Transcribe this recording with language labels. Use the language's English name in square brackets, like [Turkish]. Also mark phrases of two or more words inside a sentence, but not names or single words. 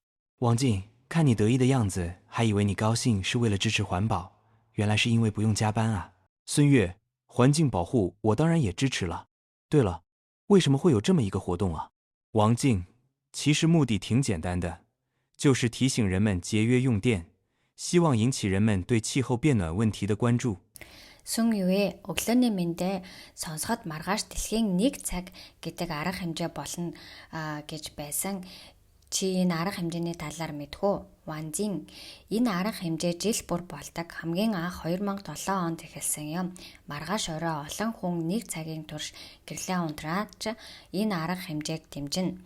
[Chinese] 王静，看你得意的样子，还以为你高兴是为了支持环保，原来是因为不用加班啊。孙悦，环境保护我当然也支持了。对了，为什么会有这么一个活动啊？王静，其实目的挺简单的，就是提醒人们节约用电，希望引起人们对气候变暖问题的关注。 [Mongolian] Сүн ювэ өглөөний мэндэ сонсоход маргааш дэлхийн 1 цаг гэдэг арга хэмжээ болно гэж байсан. Чи энэ арга хэмжээний талаар мэдхүү? Ванзин, энэ арга хэмжээ жил бүр болдог. Хамгийн анх 2007 онд эхэлсэн юм. Маргааш орой олон хүн 1 цагийн турш гэрлээ унтрааж энэ арга хэмжээг дэмжинэ.